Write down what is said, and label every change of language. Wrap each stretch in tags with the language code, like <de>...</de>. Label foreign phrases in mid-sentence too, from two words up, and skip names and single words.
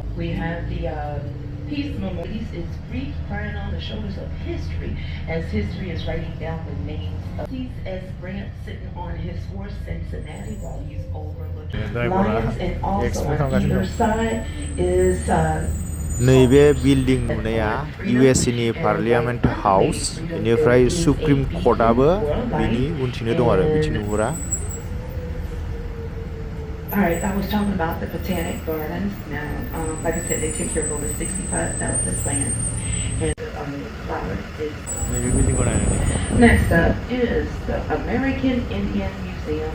<en>We have the Peace Memorial. It's grief crying on the shoulders of history, as history is writing down the names of these as Grant sitting on his horse Cincinnati while he's overlooking lions, and also on either side is</en> <brx>नैबे बिल्डिं नुनाया इउएसए नि पार्लियामेन्ट हाउस बेनिफ्राय सुप्रिम कर्टआबो बिनि उनथिंनो दं आरो बिथिं नुहुरा</brx> <en>All right, I was talking about the Botanic Gardens. Now, like I said, they take care of over 65,000 plants. And flowers is... Next up is the American Indian Museum.</en>